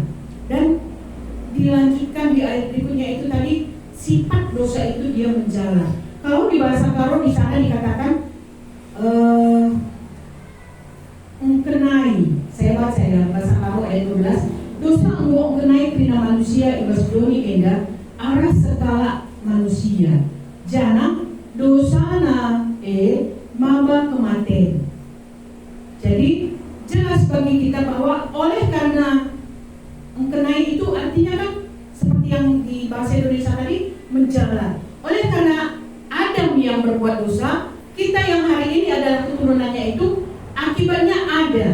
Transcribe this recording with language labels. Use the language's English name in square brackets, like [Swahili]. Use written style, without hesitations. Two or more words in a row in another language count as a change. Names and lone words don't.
[Indonesian] Dan dilanjutkan di ayat berikutnya itu tadi, sifat dosa itu dia menjalar. Kalau di bahasa Karo di sana dikatakan mengkenai. Saya baca ya bahasa Karo ayat 12. [Batak Karo] Dosa engkau mengenai krina manusia ibas doni enda arah sekala manusia. Jangan dosana maba kematian. [Indonesian] Jadi jelas bagi kita bahwa oleh karena mengkenai itu artinya kan seperti yang di bahasa Indonesia tadi menjalar. Oleh karena Adam yang berbuat dosa, kita yang hari ini adalah keturunannya itu akibatnya ada.